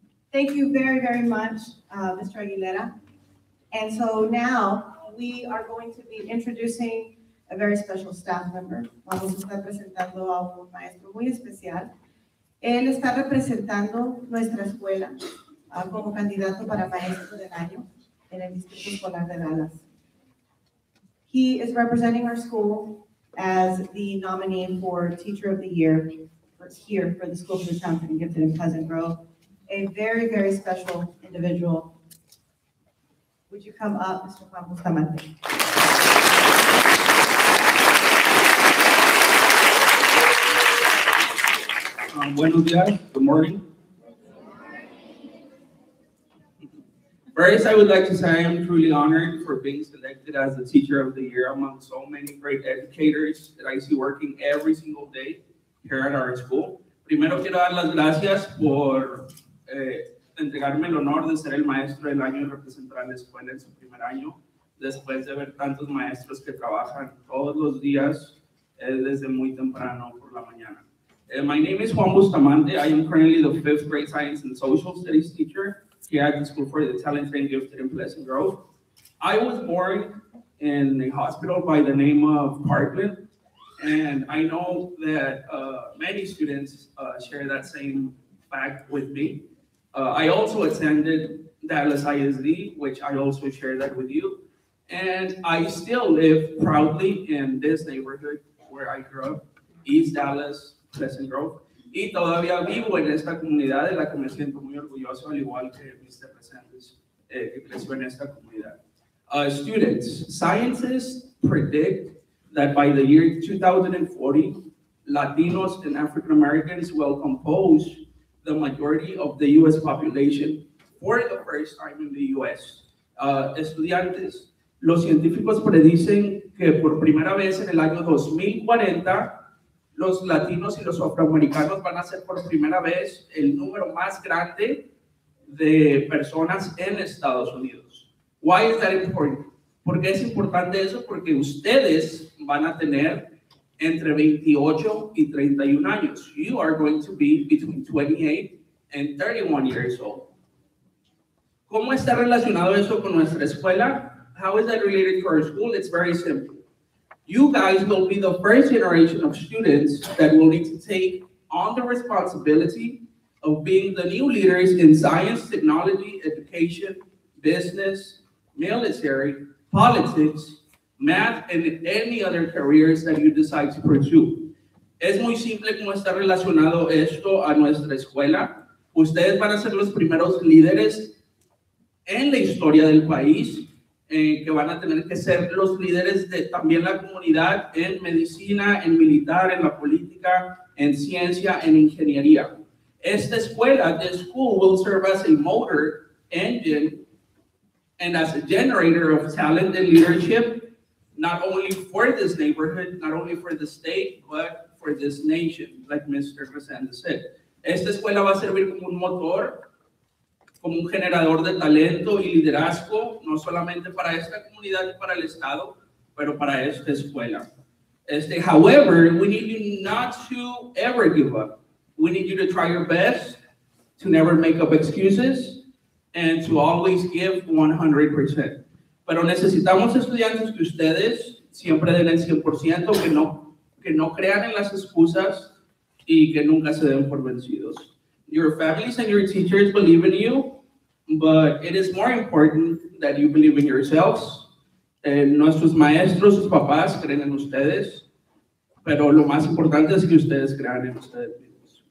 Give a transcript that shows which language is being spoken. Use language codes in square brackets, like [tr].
[en] Thank you very, very much, Mr. Aguilera. And so now we are going to be introducing a very special staff member. [es] Vamos a estar presentando a un maestro muy especial. Él está representando nuestra escuela como candidato para maestro del año en el Distrito Escolar de Dallas. [en] He is representing our school as the nominee for Teacher of the Year here for the School for the Talented and Gifted in Pleasant Grove. A very, very special individual. Would you come up, Mr. Juan Bustamante? [es] Buenos días, [en] good morning. First, I would like to say I am truly honored for being selected as the Teacher of the Year among so many great educators that I see working every single day here at our school. [es] Primero quiero dar las gracias por entregarme el honor de ser el maestro del año y representar a la escuela en su primer año, después de ver tantos maestros que trabajan todos los días desde muy temprano por la mañana. [en] My name is Juan Bustamante. I am currently the 5th grade science and social studies teacher here at the School for the Talented and Gifted in Pleasant Grove. I was born in a hospital by the name of Parkland, and I know that many students share that same fact with me. I also attended Dallas ISD, which I also share that with you, and I still live proudly in this neighborhood where I grew up, East Dallas, Pleasant Grove, [es] y todavía vivo en esta comunidad de la que me siento muy orgulloso, al igual que Mr. Reséndez, que creció en esta comunidad. [en] Students, scientists predict that by the year 2040, Latinos and African Americans will compose the majority of the U.S. population for the first time in the U.S. [es] Estudiantes, los científicos predicen que por primera vez en el año 2040, los latinos y los afroamericanos van a ser por primera vez el número más grande de personas en Estados Unidos. [en] Why is that important? [es] ¿Por qué es importante eso? Porque ustedes van a tener entre 28 y 31 años. [en] You are going to be between 28 and 31 years old. [es] ¿Cómo está relacionado eso con nuestra escuela? [en] How is that related to our school? It's very simple. You guys will be the first generation of students that will need to take on the responsibility of being the new leaders in science, technology, education, business, military, politics, math, and any other careers that you decide to pursue. [es] Es muy simple cómo está relacionado esto a nuestra escuela. Ustedes van a ser los primeros líderes en la historia del país, que van a tener que ser los líderes de también la comunidad en medicina, en militar, en la política, en ciencia, en ingeniería. Esta escuela, [en] this school, will serve as a motor engine and as a generator of talent and leadership, not only for this neighborhood, not only for the state, but for this nation, like Mr. Reséndez said. [es] Esta escuela va a servir como un motor, como un generador de talento y liderazgo, no solamente para esta comunidad y para el Estado, pero para esta escuela. [en] However, we need you not to ever give up. We need you to try your best, to never make up excuses, and to always give 100%. [es] Pero necesitamos estudiantes que ustedes siempre den el 100%, que no crean en las excusas y que nunca se den por vencidos. [en] Your families and your teachers believe in you, but it is more important that you believe in yourselves. [es] Nuestros maestros, sus papás creen en ustedes, pero lo más importante es que ustedes crean en ustedes mismos.